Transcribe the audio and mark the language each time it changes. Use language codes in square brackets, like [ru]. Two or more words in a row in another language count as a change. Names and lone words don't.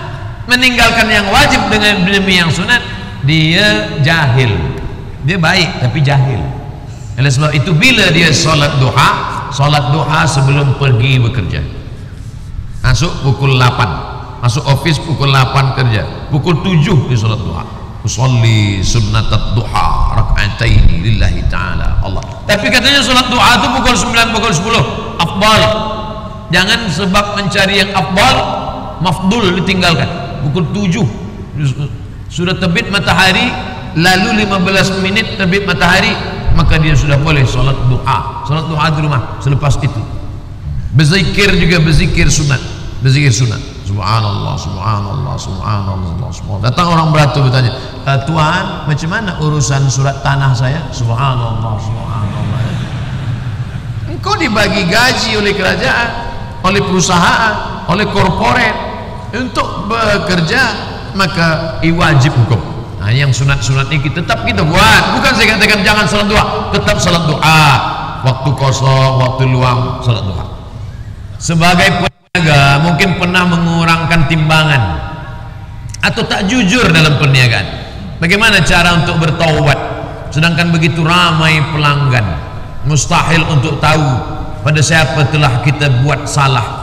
[ms] Meninggalkan yang wajib dengan demi yang sunat, dia jahil. Dia baik tapi jahil. Oleh sebab itu bila dia solat duha sebelum pergi bekerja. Masuk pukul 8, masuk office pukul 8 kerja, pukul 7 dia solat duha. [ar] أصلي سنة الضحى ركعتين لله تعالى الله. [ms] Tapi katanya solat duha itu pukul 9, pukul 10 afdal. Jangan sebab mencari yang afdal mafdul ditinggalkan. Pukul 7 sudah terbit matahari, lalu 15 menit terbit matahari, maka dia sudah boleh solat duha. Solat duha di rumah. Selepas itu berzikir juga, berzikir sunat. Berzikir sunat. [ar] سبحان الله، سبحان الله، سبحان الله، سبحان الله. [ms] Datang orang beratur bertanya, Tuan, macam mana urusan surat tanah saya? [ar] سبحان الله، سبحان الله. [ms] Engkau dibagi gaji oleh kerajaan, oleh perusahaan, oleh korporat untuk bekerja, maka wajib hukum. Nah, yang sunat-sunat ini tetap kita buat. Bukan saya katakan jangan salat duha, tetap salat duha. Waktu kosong, waktu luang, salat duha. Sebagai peniaga mungkin pernah mengurangkan timbangan atau tak jujur dalam perniagaan. Bagaimana cara untuk bertaubat? Sedangkan begitu ramai pelanggan, mustahil untuk tahu pada siapa telah kita buat salah.